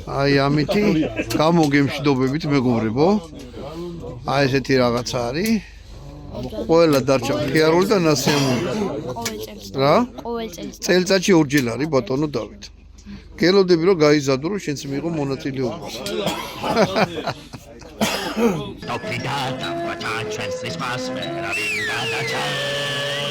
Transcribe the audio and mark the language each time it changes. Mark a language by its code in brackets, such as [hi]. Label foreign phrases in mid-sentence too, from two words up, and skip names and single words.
[ka] აი ამითი გამოგემშვიდობებით მეგობრებო. აი ესეთი რაღაცა არის. ყველა დარჩა მხიარული და ნასიამური. რა? წელიწადში ორჯერ არის ბატონო დავით. გელოდები რომ გაიზარდო რომ შენც მიიღო მონაწილეობა. Oppidata, what a translis passpera vinga da ciao.